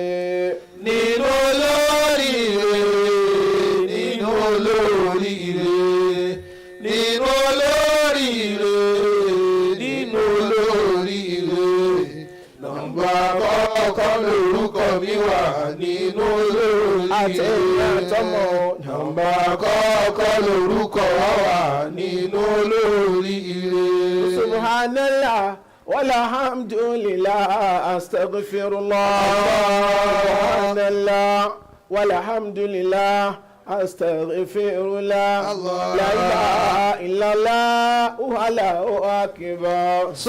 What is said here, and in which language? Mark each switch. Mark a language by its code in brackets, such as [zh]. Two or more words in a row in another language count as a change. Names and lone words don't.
[yo] nínú olóríire nínú olóríire nínú olóríire nínú olóríire nọ́mbà àkọ́kọ́ lórúkọ mi wà nínú olóríire. àtẹ̀yìn àtọmọ nọ́mbà àkọ́kọ́ lórúkọ wa wà nínú olóríire. [ar] سبحان الله والحمد لله أستغفر الله سبحان الله والحمد لله أستغفر الله لا إله إلا الله والله أكبر.